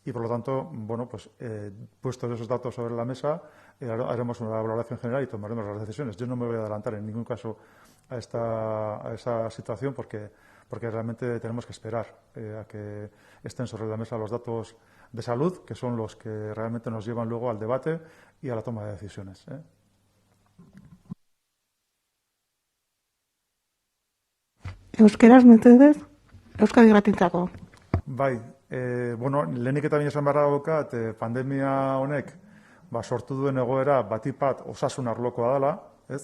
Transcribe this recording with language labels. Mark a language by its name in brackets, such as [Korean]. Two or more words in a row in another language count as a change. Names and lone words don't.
[Spanish] y por lo tanto, bueno, pues puestos esos datos sobre la mesa, haremos una valoración general y tomaremos las decisiones. Yo no me voy a adelantar en ningún caso a esa situación porque realmente tenemos que esperar a que estén sobre la mesa los datos de salud, que son los que realmente nos llevan luego al debate y a la toma de decisiones. [Basque] Euskeraz, mesedez, Euskadi Irratintzako. Bai, bueno, lehenik eta esan beharra daukat, pandemia honek sortu duen egoera batipat osasun arlokoa dela, ez?